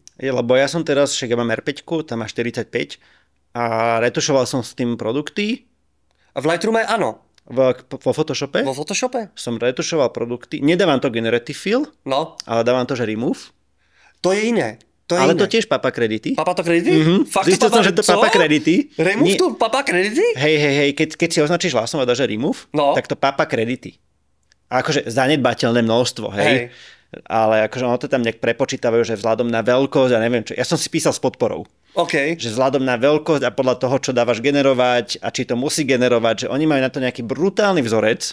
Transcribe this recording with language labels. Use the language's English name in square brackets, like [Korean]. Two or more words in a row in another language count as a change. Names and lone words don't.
[Slovak] Lebo ja som teraz, však ja mám R5, tam má 45 a retušoval som s tým produkty. A v Lightroome áno. Vo Photoshope? Vo Photoshope? Som retušoval produkty. Nedávam to Generative Fill, ale dávam to, že Remove. To je iné. Ale to tiež papa kredity. Papa to kredity? Fakt to papa, že to papa kredity. Remove tu papa kredity? Hej, keď si označíš hlasom a dáš remove, tak to papa kredity. A akože zanedbateľné množstvo, hej. Ale akože ono to tam nejak prepočítavajú, že vzhľadom na veľkosť a neviem čo. Ja som si písal s podporou. Okay. Že vzhľadom na veľkosť a podľa toho, čo dávaš generovať a či to musí generovať, že oni majú na to nejaký brutálny vzorec.